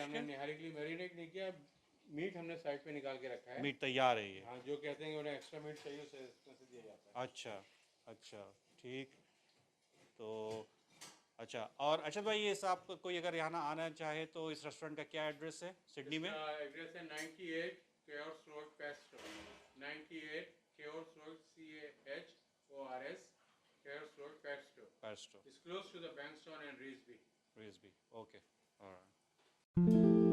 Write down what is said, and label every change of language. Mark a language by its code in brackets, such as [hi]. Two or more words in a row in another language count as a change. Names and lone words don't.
[hi] हमने निहारी के लिए मैरिनेट नहीं किया, मीट हमने साइड पे निकाल के रखा के? है। मीट तैयार है ये? हाँ, जो कहते हैं कि उन्हें [en] extra meat [hi] चाहिए उसे इसमें से दिया जाता है। अच्छा अच्छा, ठीक। तो अच्छा, और अच्छा भाई ये साहब कोई अगर यहाँ आना चाहे तो इस रेस्टोरेंट का क्या एड्रेस है सिडनी में? इसका एड्रेस है 98 केओर्स रोड पेस्ट्रो, 98 केओर्स रोड CAHORS केओर्स रोड पेस्ट्रो। पेस्ट्रो, [en] It's close to the Bankstown and Reesby. [hi] रिजबी, [en] okay, alright.